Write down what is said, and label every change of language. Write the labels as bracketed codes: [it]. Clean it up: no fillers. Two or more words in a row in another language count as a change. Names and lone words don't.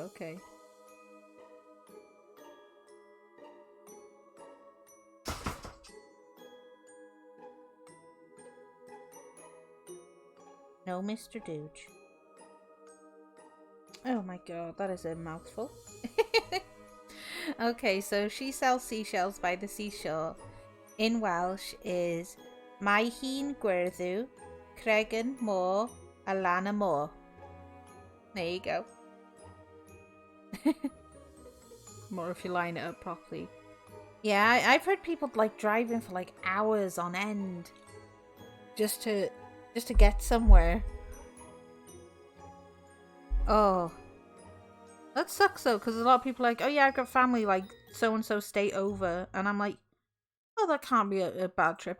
[en] Okay. No, Mr. Dooge. Oh my god, that is a mouthful. Okay, so she sells seashells by the seashore. In Welsh is [cy] Mae hi'n gwerthu, cregan môr, a lan y môr. [en] There you go. More if you line it up properly. Yeah, I've heard people like driving for like hours on end just to get somewhere. Oh, that sucks though, because a lot of people are like, oh yeah, I've got family like so and so state over, and I'm like, oh, that can't be a bad trip.